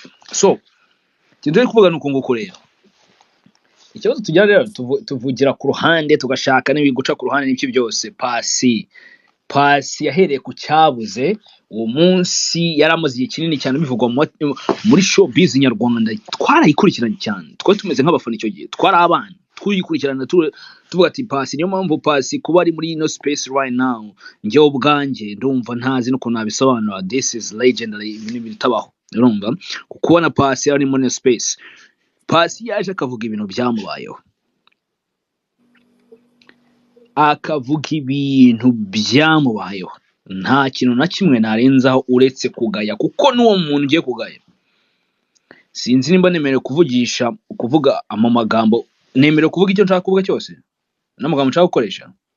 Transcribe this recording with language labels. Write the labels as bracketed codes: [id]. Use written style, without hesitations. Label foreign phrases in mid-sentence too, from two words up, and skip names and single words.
[rw] So tugiye kuvuga nuko nguko rero ikibazo tujya rero tuvugira ku ruhande tugashaka n'ibiguca ku ruhande n'ibyo byose. Pasi yahereye ku cyabuze uwo munsi yari amaze igihe kinini cyane bivugwa muri showbiz nyarwanda, twarayikurikiranye cyane, twari tumeze nk'abafana icyo gihe, twari abana tuyikurikirana tuvuga ati Paccy, niyo mpamvu Paccy kuba ari muri ino space [en] right now, [rw] njyewe ubwanjye ndumva ntazi n'ukuntu nabisobanura, [en] this is legendary, [rw] ibintu bitabaho, urumva kubona Paccy ari muri ino space. Paccy yaje akavuga ibintu byamubayeho, akavuga ibintu byamubayeho, nta kintu na kimwe narenzaho uretse kugaya, kuko n'uwo muntu ugiye kugaya sinzi nimba nemerewe kuvuga amagambo, nemerewe kuvuga icyo nshaka kuvuga cyose n'amagambo nshaka gukoresha,